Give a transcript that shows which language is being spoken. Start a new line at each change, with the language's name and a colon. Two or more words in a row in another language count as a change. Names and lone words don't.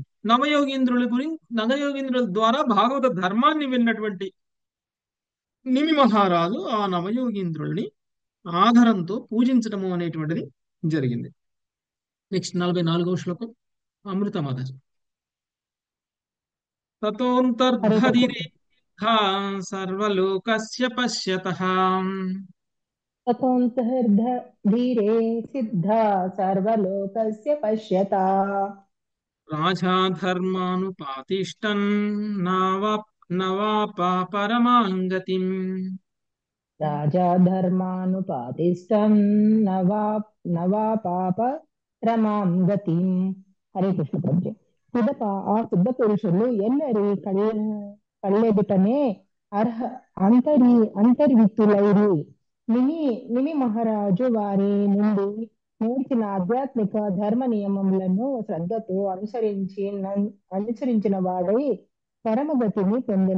Telugu: నవయోగీంద్రుల ద్వారా భాగవత ధర్మాన్ని విన్నటువంటి నిమి మహారాజు ఆ నవయోగీంద్రుల్ని ఆదరంతో పూజించడము అనేటువంటిది జరిగింది. నెక్స్ట్ 44వ శ్లోకం అమృత మాతాజీ.
Sanskrit: తతోంతర్ధరిరే సిద్ధా సర్వలోకస్య పశ్యతః. धीरे सिद्धा सर्वलोकस्य पश्यता రాజా ధర్మానుపాతిష్టన్ నవాప పరమాంగతిం. राजा धर्मानुपातिष्ठं नवा नवापाप రమాం గతిం.
Telugu: హరే కృష్ణ ప్రభుజీ. పిదప ఆ సిద్ధ పురుషులు ఎల్లరి కళ్ళెదుటనే అర్హ అంతర్విత్తులైరి. నిమి నిమి మహారాజు వారి నుండి నేర్చిన ఆధ్యాత్మిక ధర్మ నియమములను శ్రద్ధతో అనుసరించిన వాడై పరమగతిని పొందెను.